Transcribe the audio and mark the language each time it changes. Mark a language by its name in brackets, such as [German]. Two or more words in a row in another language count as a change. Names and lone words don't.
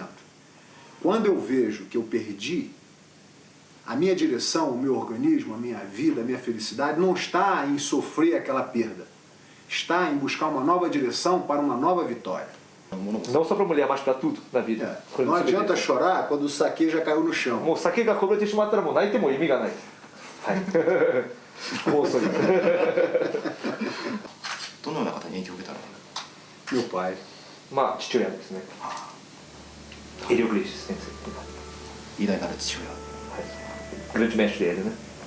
[Portuguese] Quando eu vejo que eu perdi, a minha direção, o meu organismo, a minha vida, a minha felicidade não está em sofrer aquela perda. Está em buscar uma nova direção para uma nova vitória. Não só para mulher, mas para tudo na vida. Não adianta chorar quando o saque já caiu no chão. [Japanese] もう酒がこぼれてしまったらもう泣いても意味がない。はい。もうそれ。どのような方に影響を受けたの？ [Portuguese] Meu pai. [Japanese] まあ父親ですね。エリオ・グレイシス先生。偉大なる父親。 [Portuguese] はい。grande mestre dele, né?